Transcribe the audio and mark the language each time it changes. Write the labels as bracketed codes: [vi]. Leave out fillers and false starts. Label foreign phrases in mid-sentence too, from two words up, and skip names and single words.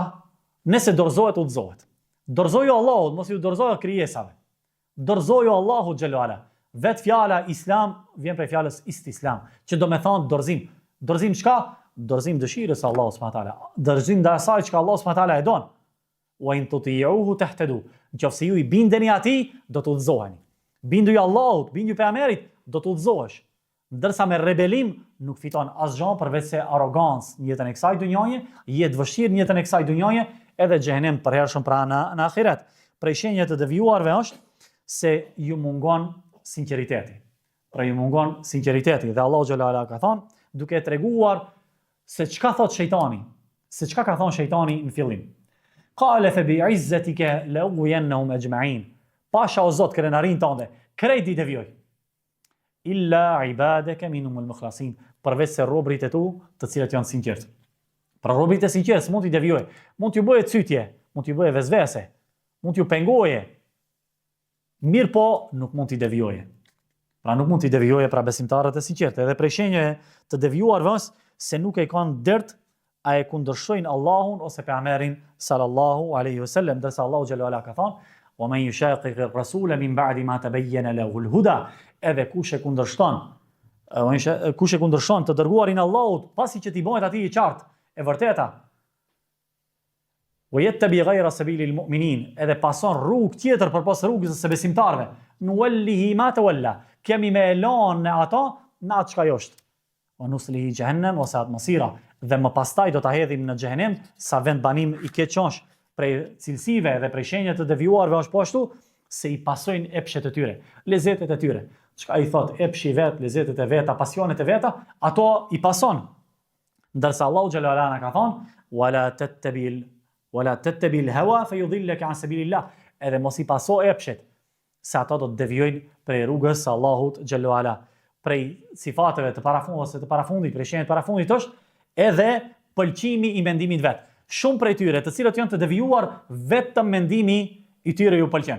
[sq] Nëse dorëzohet udhëzohet. Dorëzoju Allahut, mos ju dorëzoju krijesave. Dorëzoju [ar] الله جل وعلا. [sq] Vet fjala islam vjen prej fjalës istislam, që do me thonë dorëzim. Dorëzim çka? Dorëzim dëshirës [ar] الله سبحانه وتعالى. [sq] Dorëzim ndaj asaj që [ar] الله سبحانه وتعالى [sq] e don. [ar] وإن تطيعوه تهتدوا. [sq] Nëse ju i bindeni atij, do të udhëzoheni. Bindu ju Allahut, bindu pejgamberit, do të udhëzohesh. Ndërsa me rebelim nuk fiton asgjë përveç se arrogancë në jetën e kësaj dunjaje, jetë vështirë në jetën e kësaj dunjaje, edhe xhehenem përhershëm pra në ahiret. Prej shenjave të devijuarve është se ju mungon sinqeriteti. Pra ju mungon sinqeriteti dhe [ar] الله جل وعلا [sq] ka thënë, duke treguar se çka thot shejtani, se çka ka thënë shejtani në fillim. [ar] قال فبعزتك لأغوينهم أجمعين. [sq] Pasha o Zot krenarin tënde, krejt i devijoj. [ar] إلا عبادك منهم المخلصين, [sq] përveç se robrit e tu, të cilët janë sinqert. Pra robrit e sinqert mund t'i devijoj, mund t'ju bëje cytje, mund t'ju bëje vezvese, mund t'ju pengoje. Mirë po, nuk mund t'i devijoje. Pra nuk mund t'i devijoje pra besimtarët e sinqertë. Edhe prej shenjave të devijuarve është se nuk e kanë dert a e kundërshtojnë Allahun ose pejgamberin [ar] صلى الله عليه وسلم, [sq] ndërsa [ar] الله جل وعلا [sq] ka thënë: [ar] "ومن يشاقق الرسول من بعد ما تبين له الهدى", [sq] edhe kush e kundërshton të dërguarin Allahut pasi që t'i bëhet atij i qartë, e vërteta. [ar] ويتبع غير سبيل المؤمنين, [sq] edhe pason rrugë tjetër përpas rrugës së besimtarëve. [ar] نوله ما تولى, [sq] kemi me elon në ato në atë çka është. [ar] ونصله جهنم وساءت مصيرا, [sq] dhe më pastaj do ta hedhim në xhehenem sa vend banim i keq. Prej cilësive dhe prej shenjave të devijuarve është po ashtu se i pasojnë epshet e tyre, lezetet e tyre. Çka i thot epshi vet, lezetet e veta, pasionet e veta, ato i pason. Ndërsa [ar] الله جل وعلا [sq] ka thonë: [ar] "ولا تتبع الهوى فيضلك عن سبيل الله", [sq] edhe mos i paso epshet, se ato do të devijojnë prej rrugës së Allahut [ar] جل وعلا. [sq] Prej sifateve të parafundit, prej shenjave të parafundit është edhe pëlqimi i mendimit vet. Shumë prej tyre, të cilët janë të devijuar, vetëm mendimi i tyre ju pëlqen.